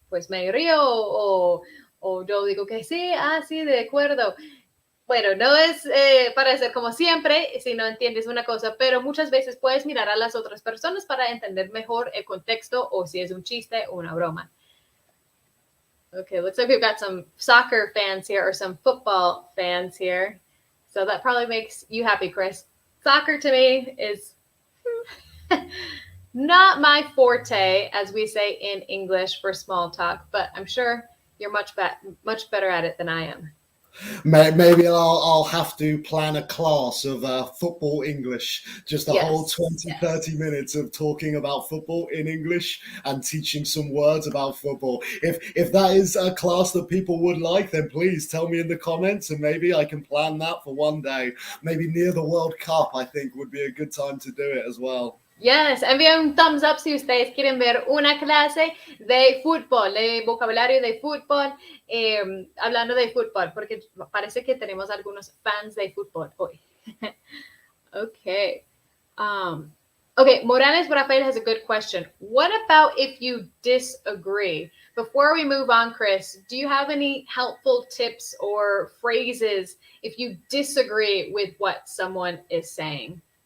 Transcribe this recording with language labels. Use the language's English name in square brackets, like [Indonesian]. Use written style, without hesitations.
[Spanish] Pues me río o yo digo que sí, sí, de acuerdo. Bueno, no es para hacer como siempre, si no entiendes una cosa, pero muchas veces puedes mirar a las otras personas para entender mejor el contexto o si es un chiste o una broma. [English] Okay, looks like we've got some soccer fans here or some football fans here. So that probably makes you happy, Chris. Soccer to me is not my forte, as we say in English for small talk, but I'm sure you're much better at it than I am. Maybe I'll have to plan a class of football English, just a whole 20, 30 minutes of talking about football in English and teaching some words about football. If that is a class that people would like, then please tell me in the comments and maybe I can plan that for one day. Maybe near the World Cup, I think would be a good time to do it as well. [Spanish] Yes, envíen un thumbs up si ustedes quieren ver una clase de fútbol, de vocabulario de fútbol, hablando de fútbol, porque parece que tenemos algunos fans de fútbol hoy. [English] Okay. Okay, Morales Rafael has a good question. What about if you disagree? Before we move on, Chris, do you have any helpful tips or phrases if you disagree with what someone is saying?